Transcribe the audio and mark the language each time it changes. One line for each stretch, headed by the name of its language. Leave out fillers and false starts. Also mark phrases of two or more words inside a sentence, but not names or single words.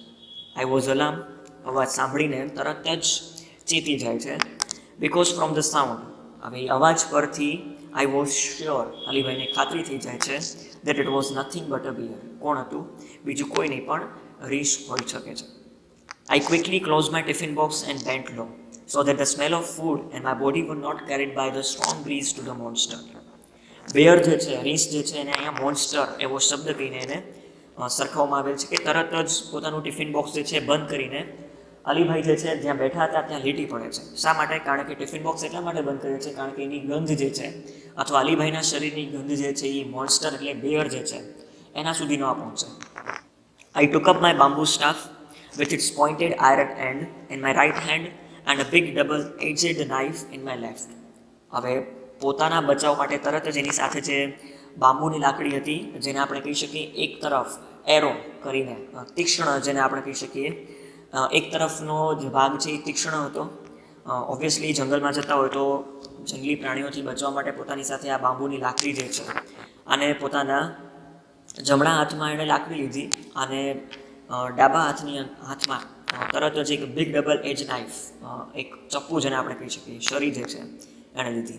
English: I was alarm,
Gujarati: અવાજ સાંભળીને તરત જ ચેતી જાય છે.
English: because from the sound,
Gujarati: હવે અવાજ પરથી
English: I was sure,
Gujarati: અલીભાઈને ખાતરી થઈ જાય છે
English: that it was nothing but a bear.
Gujarati: કોણ હતું? બીજું કોઈ નહીં પણ રીંછ હોઈ શકે છે.
English: I quickly closed my tiffin box and bent low so that the smell of food and my body were not carried by the strong breeze to the monster.
Gujarati: બેર જે છે, રીંછ જે છે, એને અહીંયા મોન્સ્ટર એવો શબ્દ કહીને એને સરખાવવામાં આવેલ છે કે તરત જ પોતાનું
English: tiffin box
Gujarati: જે છે બંધ કરીને અલીભાઈ જે છે જ્યાં બેઠા હતા ત્યાં લીટી પડે છે. શા માટે? કારણ કે
English: tiffin box
Gujarati: એટલા માટે બંધ કરે છે કારણ કે એની ગંધ જે છે, અથવા અલીભાઈના શરીરની ગંધ જે છે એ મોન્સ્ટર એટલે બેર જે છે એના સુધી ન પહોંચે.
English: I took up my bamboo staff with its pointed iron end in my right hand and a big double-edged knife in my left.
Gujarati: હવે પોતાના બચાવ માટે તરત જ એની સાથે જે બાંબુની લાકડી હતી, જેને આપણે કહી શકીએ એક તરફ એરો કરીને તીક્ષ્ણ, જેને આપણે કહી શકીએ એક તરફનો જે ભાગ છે એ તીક્ષ્ણ હતો. ઓબ્વિયસલી જંગલમાં જતા હોય તો જંગલી પ્રાણીઓથી બચવા માટે પોતાની સાથે આ બાંબુની લાકડી જે છે અને પોતાના જમણા હાથમાં એણે લાકડી લીધી અને ડાબા હાથમાં તરત જ એક
English: big double edge knife,
Gujarati: એક ચપ્પુ જેને આપણે કહી શકીએ, શરી જે છે એણે લીધી.